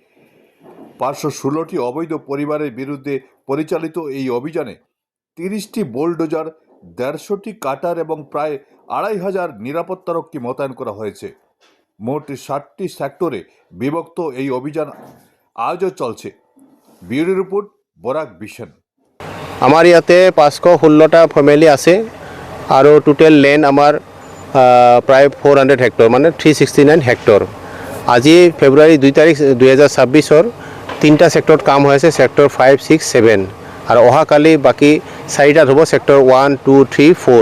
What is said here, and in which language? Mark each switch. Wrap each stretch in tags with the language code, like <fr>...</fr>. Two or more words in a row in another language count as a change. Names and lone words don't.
<bn>৫১৬টি অবৈধ পরিবারের বিরুদ্ধে পরিচালিত এই অভিযানে ৩০টি বোলডোজার, ১৫০টি কাটার এবং প্রায় ২৫০০ নিরাপত্তারক্ষী মোতায়েন করা হয়েছে। মোট ৬০টি সেক্টরে বিভক্ত এই অভিযান আজও চলছে। ব্যুরো রিপোর্ট, বরাক ভিশন।</bn> <as>আমার ইয়াতে ৫১৬টা ফ্যামিলি আছে আৰু</as> <en>total land</en> <as>আমাৰ প্ৰায় 400 হেক্টৰ মানে 369 হেক্টৰ। আজি ফেব্ৰুৱাৰী 2 তাৰিখ 2026-ৰ 3টা ছেক্টৰত কাম হৈ আছে, ছেক্টৰ 5, 6, 7 আৰু অহাকালি বাকী 4টাত হ'ব, ছেক্টৰ 1, 2, 3, 4।</as>